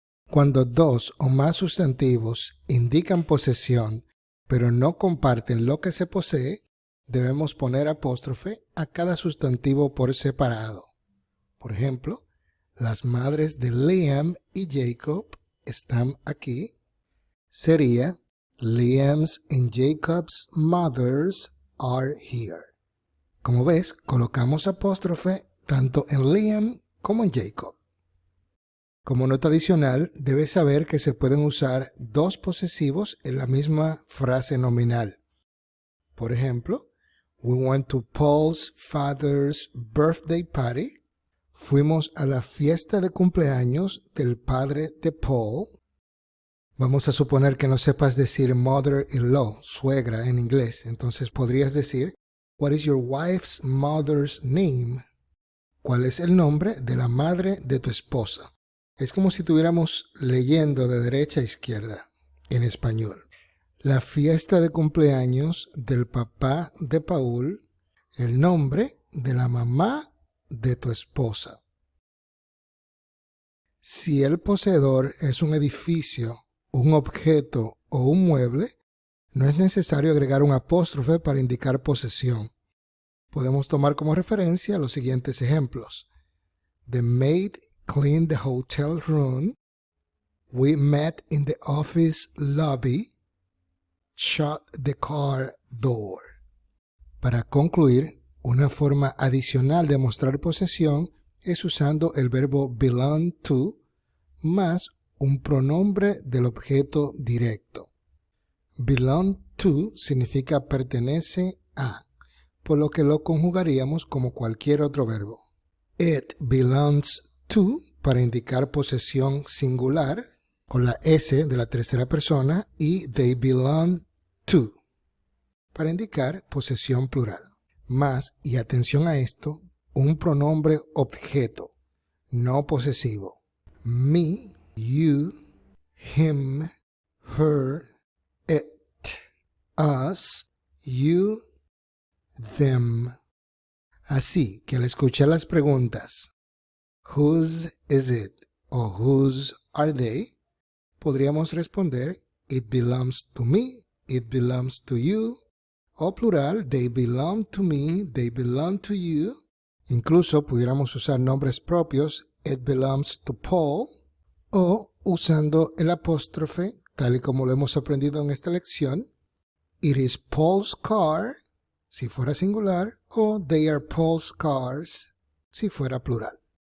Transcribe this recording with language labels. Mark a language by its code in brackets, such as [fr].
[es] Cuando dos o más sustantivos indican posesión, pero no comparten lo que se posee, debemos poner apóstrofe a cada sustantivo por separado. Por ejemplo, las madres de Liam y Jacob están aquí. Sería [en] Liam's and Jacob's mothers are here. [es] Como ves, colocamos apóstrofe tanto en Liam como en Jacob. Como nota adicional, debes saber que se pueden usar dos posesivos en la misma frase nominal. Por ejemplo, [en] we went to Paul's father's birthday party. [es] Fuimos a la fiesta de cumpleaños del padre de Paul. Vamos a suponer que no sepas decir mother-in-law, suegra en inglés. Entonces podrías decir, [en] what is your wife's mother's name? [es] ¿Cuál es el nombre de la madre de tu esposa? Es como si estuviéramos leyendo de derecha a izquierda en español. La fiesta de cumpleaños del papá de Paul, el nombre de la mamá de tu esposa. Si el poseedor es un edificio, un objeto o un mueble, no es necesario agregar un apóstrofe para indicar posesión. Podemos tomar como referencia los siguientes ejemplos. [en] The maid cleaned the hotel room. We met in the office lobby. Shut the car door. [es] Para concluir, una forma adicional de mostrar posesión es usando el verbo belong to más un pronombre del objeto directo. Belong to significa pertenece a, por lo que lo conjugaríamos como cualquier otro verbo. [en] It belongs to [es] para indicar posesión singular con la S de la tercera persona y [en] they belong to [es] para indicar posesión plural. Más, y atención a esto, un pronombre objeto, no posesivo. [en] Me, you, him, her, it, us, you, them. [es] Así que al escuchar las preguntas, [en] whose is it o whose are they, [es] podríamos responder, [en] it belongs to me, it belongs to you, [es] o plural, [en] they belong to me, they belong to you. [es] Incluso pudiéramos usar nombres propios, [en] it belongs to Paul, [es] o usando el apóstrofe, tal y como lo hemos aprendido en esta lección, [en] it is Paul's car, [es] si fuera singular, o [en] they are Paul's cars, [es] si fuera plural.